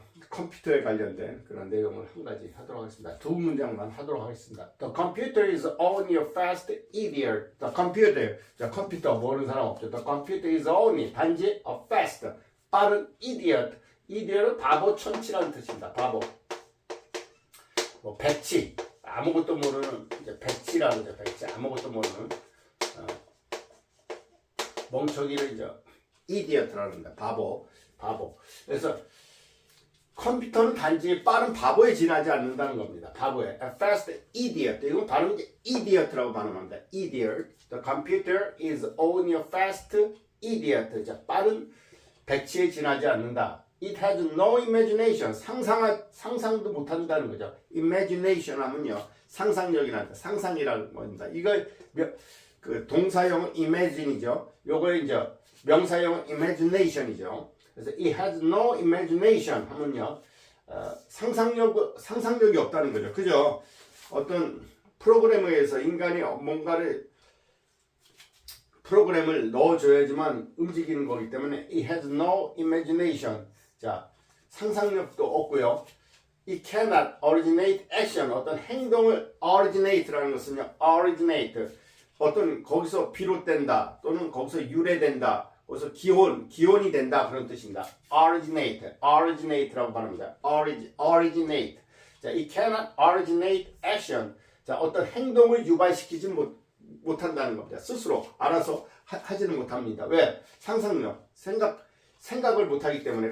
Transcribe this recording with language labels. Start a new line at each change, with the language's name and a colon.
Korean: 컴퓨터에 관련된 그런 내용을 한 가지 하도록 하겠습니다. 두 문장만 하도록 하겠습니다.
English: The computer is only a fast idiot. The computer,
Korean: 자, 컴퓨터 모르는 사람 없죠.
English: The computer is only
Korean: 단지
English: a fast,
Korean: 빠른
English: idiot.
Korean: idiot은 바보 천치라는 뜻입니다. 바보. 백치, 아무것도 모르는 이제 백치라는 거죠. 백치, 아무것도 모르는 멍청이를 이제 idiot라는 겁니다. 바보. 그래서 컴퓨터는 단지 빠른 바보에 지나지 않는다는 겁니다. 바보에.
English: A fast idiot.
Korean: 이건 발음은 idiot라고 발음합니다.
English: idiot. The computer is only a fast idiot.
Korean: 자, 빠른 백치에 지나지 않는다.
English: It has no imagination.
Korean: 상상도 못한다는 거죠. imagination 하면요, 상상력이란다. 상상이라는 겁니다. 이걸 그 동사형은 imagine이죠. 요거 이제 명사형은 imagination이죠. 그래서
English: it has no imagination
Korean: 하면요, 상상력이 없다는 거죠. 그죠? 어떤 프로그래머에서 인간이 뭔가를 프로그램을 넣어줘야지만 움직이는 거기 때문에
English: it has no imagination.
Korean: 자, 상상력도 없고요.
English: It cannot originate action.
Korean: 어떤 행동을 originate라는 것은요, originate. 어떤 거기서 비롯된다 또는 거기서 유래된다. 그래서 기원이 된다 그런 뜻입니다. originate라고 말합니다.
English: originate.
Korean: 자,
English: it cannot originate action.
Korean: 자, 어떤 행동을 유발시키지 못한다는 겁니다. 스스로 알아서 하지는 못합니다. 왜? 상상력, 생각을 못하기 때문에.